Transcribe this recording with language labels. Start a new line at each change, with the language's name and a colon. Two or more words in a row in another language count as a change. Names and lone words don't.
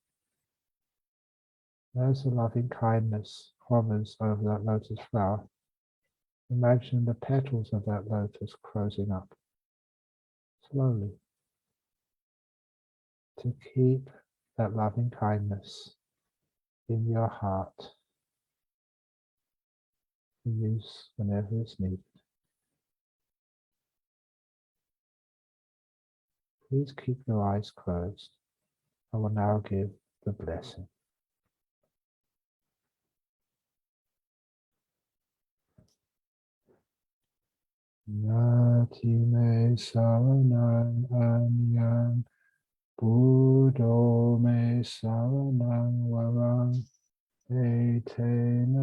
English: As the loving kindness hovers over that lotus flower, imagine the petals of that lotus closing up, slowly, to keep that loving kindness in your heart for use whenever it's needed. Please keep your eyes closed. I will now give the blessing.
Pali: Nati me saranang anyang, Buddho me saranang varang, Etena